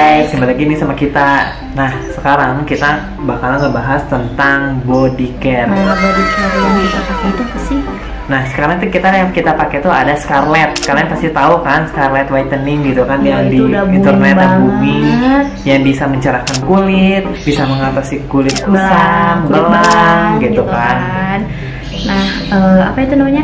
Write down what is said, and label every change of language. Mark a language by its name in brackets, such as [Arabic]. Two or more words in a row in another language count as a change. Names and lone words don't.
[Indonesian] kembali lagi nih sama kita. Nah, sekarang kita bakalan ngebahas tentang [English] body care. [Indonesian] Nah, [English] body care [Indonesian] yang kita pakai itu apa sih? Nah, sekarang tuh yang kita pakai tuh ada Scarlett. Kalian pasti tahu kan Scarlett whitening gitu kan, Ya, yang di itu udah internet booming booming, yang bisa mencerahkan kulit, bisa mengatasi kulit kusam, kulit belang gitu gitu kan. Nah, apa itu namanya?